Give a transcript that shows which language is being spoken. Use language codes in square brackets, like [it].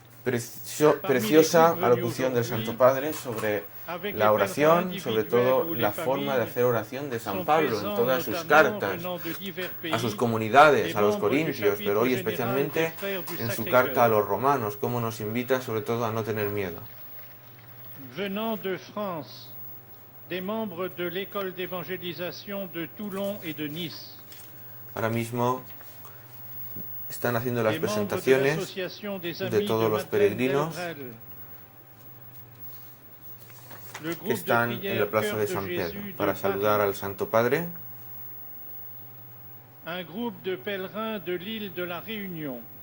[es] Preciosa alocución del Santo Padre sobre la oración, sobre todo la forma de hacer oración de San Pablo en todas sus cartas, a sus comunidades, a los corintios, pero hoy especialmente en su carta a los romanos, cómo nos invita sobre todo a no tener miedo. [fr] Venant de France, des membres de l'école d'évangélisation de Toulon et de Nice. [es] Ahora mismo están haciendo las presentaciones de todos los peregrinos que están en la plaza de San Pedro para saludar al Santo Padre. [fr] Un groupe de pèlerins de l'île de la Réunion.